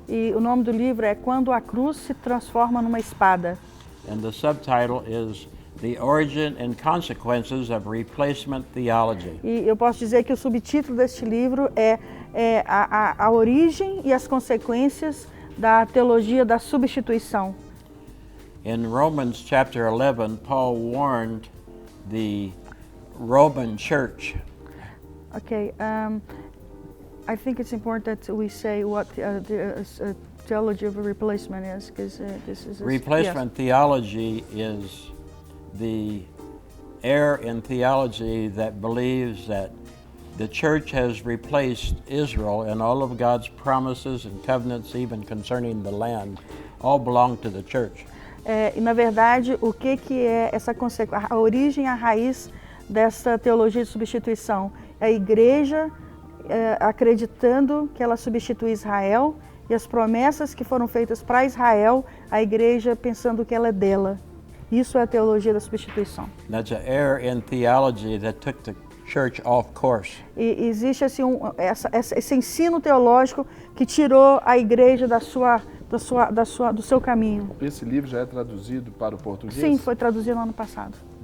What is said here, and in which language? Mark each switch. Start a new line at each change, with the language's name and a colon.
Portuguese: E o nome do livro é Quando a Cruz se Transforma numa Espada.
English: And the subtitle is The Origin and Consequences of Replacement Theology.
Portuguese: E eu posso dizer que o subtítulo deste livro é a origem e as consequências da teologia da substituição.
English: In Romans chapter 11, Paul warned the Roman church. Okay, I think it's important that we say what the theology of replacement is, because this is Replacement theology is the error in theology that believes that the church has replaced Israel and all of God's promises and covenants, even concerning the land, all belong to the church.
Portuguese: E na verdade, o que é essa consequência? A origem, a raiz dessa teologia de substituição? A igreja acreditando que ela substitui Israel e as promessas que foram feitas para Israel, a igreja pensando que ela é dela. Isso é a teologia da substituição.
English: That's an error in theology that took the church off course.
Portuguese: E existe assim esse ensino teológico que tirou a igreja do seu caminho. Esse livro já é traduzido para o português? Sim, foi traduzido no ano passado.